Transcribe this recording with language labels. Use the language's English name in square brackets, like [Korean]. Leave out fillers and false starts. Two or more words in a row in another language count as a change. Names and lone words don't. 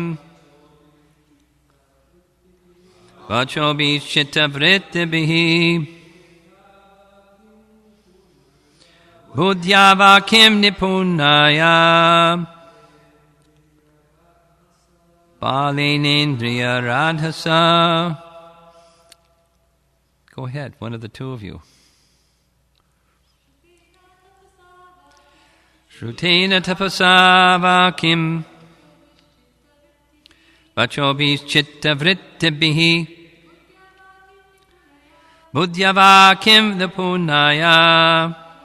[Sanskrit] वचोभिश् चित्तवृत्तिभिः. बुद्ध्या वकिम् निपुणया. बलेनेन्द्रियराधसा. [English] Go ahead, one of the two of you. [Sanskrit] श्रुतेन तपसा वकिम्. वचोभिश् चित्तवृत्तिभिः. बुद्ध्या वकिम् निपुणया.